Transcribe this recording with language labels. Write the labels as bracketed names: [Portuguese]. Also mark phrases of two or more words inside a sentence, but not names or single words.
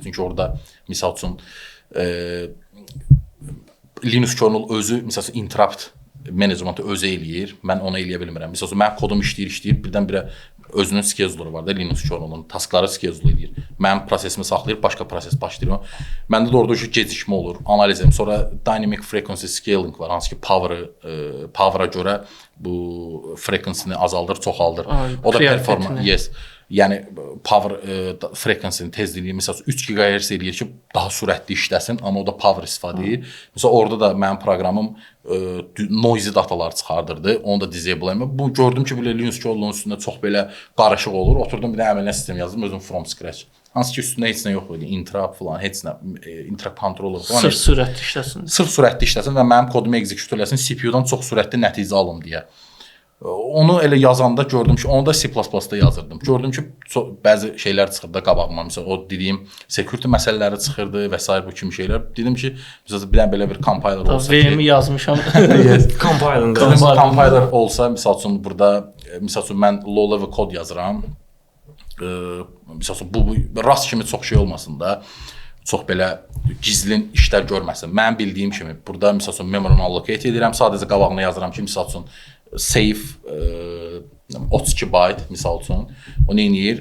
[Azerbaijani] Çünki orada misal üçün Linux kernel özü misal üçün [English] interrupt managementı [Azerbaijani] özü eləyir. Mən onu eləyə bilmirəm. Misal üçün mənim kodum işləyir, birdən-birə özünün schedule'u var da Linux kernelinin. Taskları schedule edir. Mənim prosesimi saxlayır, başqa proses başlayır. Məndə də orada gecikmə olur, analiz edirəm. Sonra [English] dynamic frequency scaling [Azerbaijani] var, hansı ki power'a görə bu frequency-ni azaldır, çoxaldır. O da performans, yes. Yəni [English] power frequency-nin [Azerbaijani] tezliyini məsələn 3 GHz eləyir ki, daha sürətli işləsin, amma o da power istifadə edir. Məsələn orada da mənim proqramım [English] noisy datalar [Azerbaijani] çıxardırdı. Onu da disable etdim. Bu gördüm ki, belə Linux kernelinin üstündə çox belə qarışıq olur. Oturdum bir də əməliyyat sistemi yazdım özüm [English] from scratch. [Azerbaijani] Hansı ki üstündə heç nə yox idi. Interrupt falan, heç nə, [English] interrupt controller [Azerbaijani] falan. Sırf sürətli işləsin. Sırf sürətli işləsin və mənim kodumu execute eləsin, CPU-dan çox sürətli nəticə alım deyə. Onu elə yazanda gördüm ki, onu da C++-da yazırdım. Gördüm ki, bəzi şeylər çıxırdı qabağıma. Məsələn, o dediyim security məsələləri çıxırdı və s. bu kimi şeylər. Dedim ki, məsələn, belə bir compiler olsa ki... VM-i yazmışam. Compiler olsa, misal üçün, burada, misal üçün, mən low-level kod yazıram. Misal üçün, bu Rust kimi çox şey olmasın da, çox belə gizlin işlər görməsin. Mən bildiyim kimi, burada, misal üçün, memory-ni allocate edirəm. Sadəcə qabağına yazıram ki, misal üçün, [English] save 32 byte [Azerbaijani] misal üçün o nə edir?